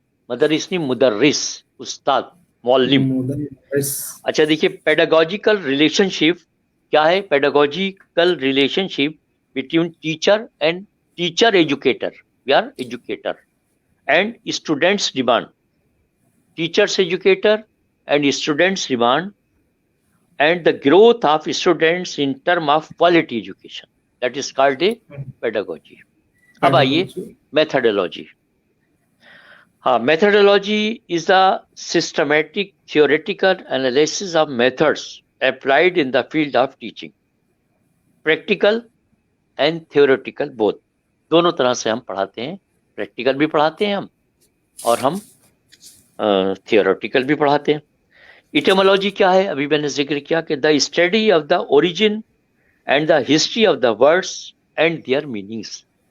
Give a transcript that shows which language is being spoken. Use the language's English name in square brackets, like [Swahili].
[Urdu] مدرس نہیں، مدرس استاد، معلم. اچھا دیکھیے [English] Pedagogical relationship کیا ہے؟ Pedagogical relationship between teacher and teacher educator. We are educator and students demand. Teachers educator and students demand and the growth of students in term of quality education, that is called a pedagogy. [Urdu] اب آئیے methodology. [English] ہاں، methodology is the systematic theoretical analysis of methods applied in the field of teaching. Practical and theoretical both. [Urdu] دونوں طرح سے ہم پڑھاتے ہیں، practical بھی پڑھاتے ہیں ہم اور ہم تھیوریٹیکل بھی پڑھاتے ہیں. ایٹمولوجی کیا ہے؟ ابھی میں نے ذکر کیا کہ [English] The study of the origin and the history of the words and their meanings.